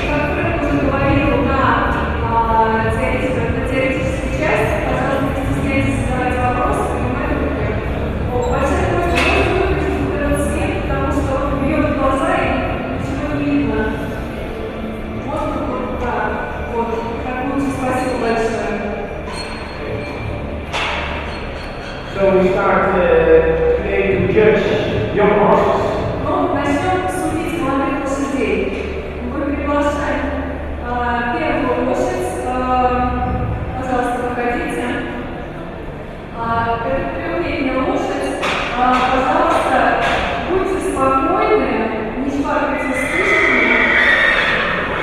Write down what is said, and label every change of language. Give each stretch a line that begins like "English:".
Russian: Как Френк уже говорил, на теоретической части, пожалуйста, не стесняйтесь задавать вопросы, понимаете? Большая просьба, можно выключить вот этот свет, потому что он бьет в глаза и ничего не видно. Можно вот так, вот, так лучше, спасибо большое.
English: So we start today to judge young horses.
Russian: Ну, начнем судить молодых лошадей. Мы приглашаем первую лошадь. Пожалуйста, выходите. Это трехлетняя лошадь. Пожалуйста, будьте спокойны, не шпаркайте спичками.